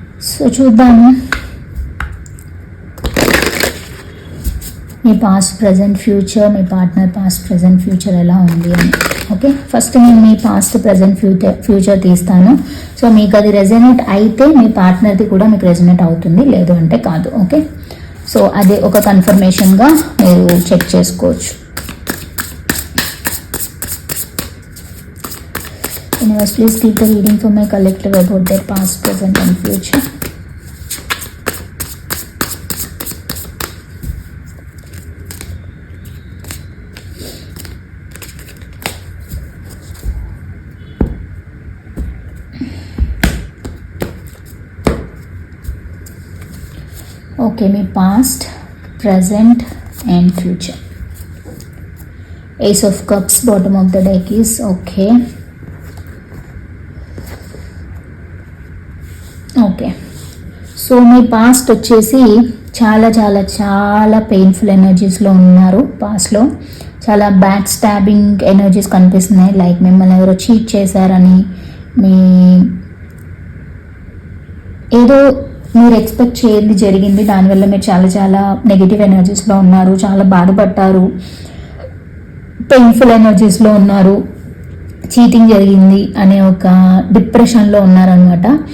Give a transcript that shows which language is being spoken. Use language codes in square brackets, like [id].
[te] So చూద్దాము మీ past present future, మీ partner past present future ఎలా ఉంది అని, ఓకే? ఫస్ట్ నేను మీ పాస్ట్ ప్రజెంట్ ఫ్యూచర్ తీస్తాను. సో మీకు అది రెజనేట్ అయితే మీ పార్ట్నర్ది కూడా మీకు రెజనేట్ అవుతుంది, లేదు అంటే కాదు, ఓకే? సో అది ఒక కన్ఫర్మేషన్గా మీరు చెక్ చేసుకోవచ్చు. [en] Universe, please keep the reading for my collective about their past, present and future. Okay, my past, present and future. Ace of Cups, bottom of the deck is okay. [te] Okay, so మీ past వచ్చేసి చాలా చాలా చాలా painful ఎనర్జీస్లో ఉన్నారు. పాస్ట్లో చాలా back stabbing energies కనిపిస్తున్నాయి, like మిమ్మల్ని ఎవరో చీట్ చేశారని, మీ ఏదో మీరు ఎక్స్పెక్ట్ చేయది జరిగింది, దానివల్ల మీరు చాలా చాలా నెగిటివ్ ఎనర్జీస్లో ఉన్నారు, చాలా బాధపడ్డారు, పెయిన్ఫుల్ ఎనర్జీస్లో ఉన్నారు, చీటింగ్ జరిగింది అనే ఒక డిప్రెషన్లో ఉన్నారనమాట.